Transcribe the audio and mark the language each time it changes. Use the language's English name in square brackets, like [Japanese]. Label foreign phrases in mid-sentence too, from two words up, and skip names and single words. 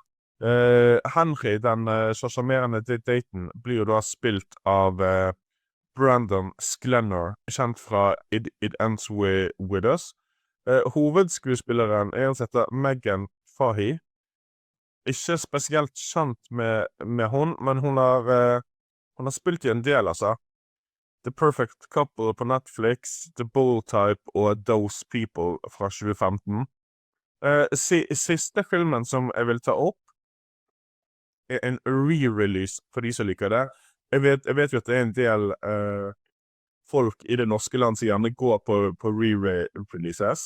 [Norwegian] Henry, den så sjarmerende daten, blir jo da spilt av Brandon Sklenner, kjent fra It Ends With Us. Hovedskuespilleren en som heter Megan Fahy. Ikke spesielt kjent med hun, men hun har spilt i en del, altså. The Perfect Couple på Netflix, The Bold Type og Those People fra 2015. Siste filmen som jeg vil ta opp, en re-release for de som liker det. Jeg vet jo at det en del folk i det norske land som gjerne går på re-releases.